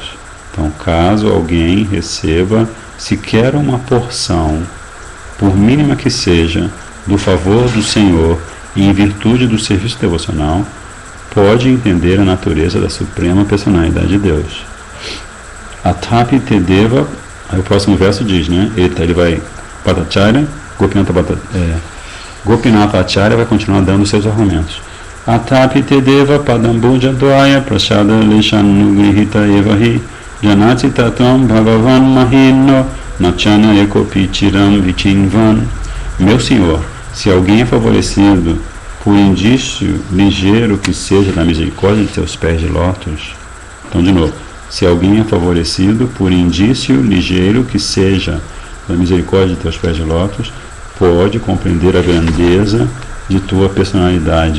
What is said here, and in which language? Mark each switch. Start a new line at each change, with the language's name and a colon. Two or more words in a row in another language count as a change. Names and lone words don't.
Portuguese: Então, caso alguém receba sequer uma porção, por mínima que seja, do favor do Senhor, e em virtude do serviço devocional, pode entender a natureza da Suprema Personalidade de Deus.
Sanskrit: अथापि ते देव,
Portuguese: aí o próximo verso diz, né? Ele vai, Bhattacharya, Gopinatha Acharya vai continuar dando seus argumentos.
Sanskrit: अथापि ते देव पदाम्बुज द्वय प्रसाद लेशानुगृहीत एव हि जानाति तत्त्वं भगवन् महिम्नो न चान्य एकोऽपि चिरं विचिन्वन्.
Portuguese: Meu Senhor, se alguém é favorecido por indício ligeiro que seja da misericórdia de teus pés de lótus. Então, de novo, se alguém é favorecido por indício ligeiro que seja da misericórdia de teus pés de lótus, pode compreender a grandeza de tua personalidade.